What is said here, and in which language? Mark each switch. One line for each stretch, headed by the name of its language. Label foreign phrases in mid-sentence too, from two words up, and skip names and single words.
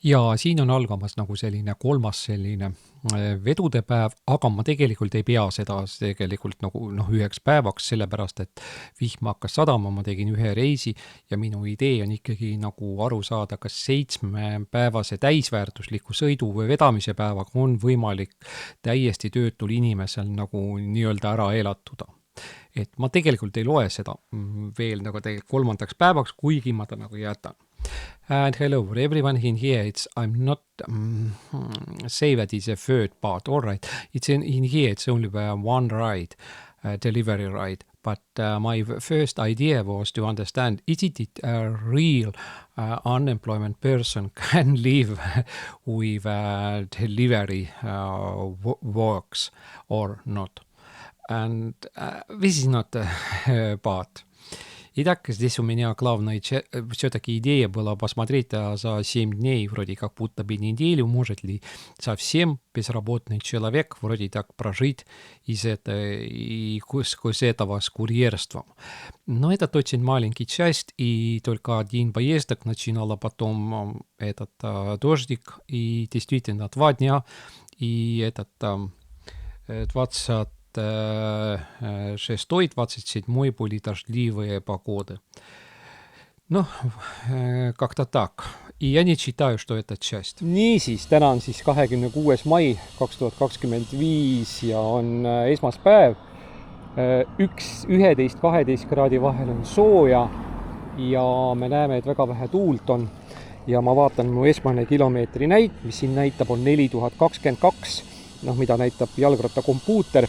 Estonian: Ja siin on algamas nagu selline kolmas selline vedude päev, aga ma tegelikult ei pea seda tegelikult nagu üheks päevaks, sellepärast et vihm hakkas sadama, ma tegin ühe reisi ja minu idee on ikkagi nagu aru saada, kas 7-päevase täisväärtusliku sõidu või vedamise päevaga on võimalik täiesti töötul inimesel nagu nii-öelda ära elatuda. Et ma tegelikult ei loe seda veel nagu kolmandaks päevaks, kuigi ma ta nagu jätan.
English: And hello everyone in here. I'm not say that it's a third part. All right. It's in here. It's only one ride, delivery ride. But my first idea was to understand, is it a real unemployment person can live with delivery works or not? And this is not a part.
Russian: Итак, здесь у меня главная все-таки идея была посмотреть за 7 дней, вроде как будто бы неделю, может ли совсем безработный человек вроде так прожить из этого с курьерством. Но это очень маленький часть, и только один поездок начинала потом этот дождик, и действительно 2 дня, и этот 26-27 были дождливые погоды. Ну, как-то так. И я не считаю, что это часть.
Estonian: Niisiis, täna on siis 26. mai 2025 ja on esmaspäev. 11-12 kraadi vahel on sooja ja me näeme, et väga vähe tuult on. Ja ma vaatan, mu esmane kilomeetri näit, mis siin näitab, on 4022, mida näitab jalgratta kompuuter.